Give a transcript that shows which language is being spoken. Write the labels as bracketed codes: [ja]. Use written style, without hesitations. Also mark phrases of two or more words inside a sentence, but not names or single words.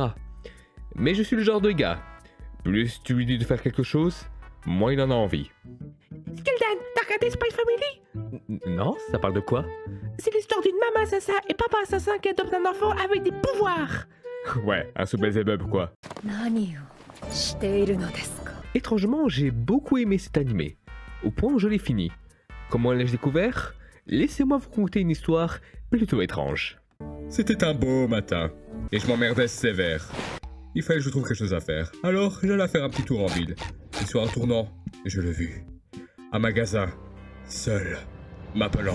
[fr] Mais je suis le genre de gars. Plus tu lui dis de faire quelque chose, moins il en a envie. Skeldan, t'as regardé Spy Family? Non, ça parle de quoi? C'est l'histoire d'une maman assassin et papa assassin qui adopte un enfant avec des pouvoirs. Ouais, un sous Belzebub quoi. [ja] 何をしているのですか [fr] Étrangement, j'ai beaucoup aimé cet animé, au point où je l'ai fini. Comment l'ai-je découvert? Laissez-moi vous conter une histoire plutôt étrange. C'était un beau matin, et je m'emmerdais sévère. Il fallait que je trouve quelque chose à faire, alors j'allais faire un petit tour en ville. Et sur un tournant, je l'ai vu. Un magasin, seul, m'appelant.